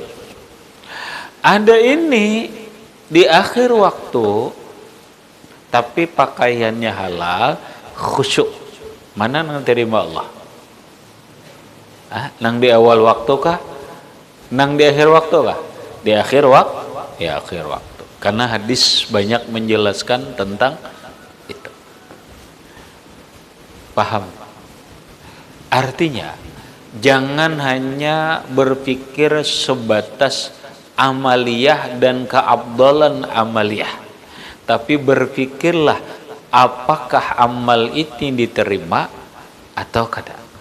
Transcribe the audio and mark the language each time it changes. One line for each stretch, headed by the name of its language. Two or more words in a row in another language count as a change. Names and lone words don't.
Indonesian: Ada ini di akhir waktu tapi pakaiannya halal, khusyuk. Mana nang terima Allah? Nang di awal waktu kah? Nang di akhir waktu kah? Di akhir waktu. Ya, akhir waktu. Karena hadis banyak menjelaskan tentang itu. Paham? Artinya jangan hanya berpikir sebatas amaliyah dan keabdalan amaliyah, tapi berpikirlah apakah amal ini diterima atau kada.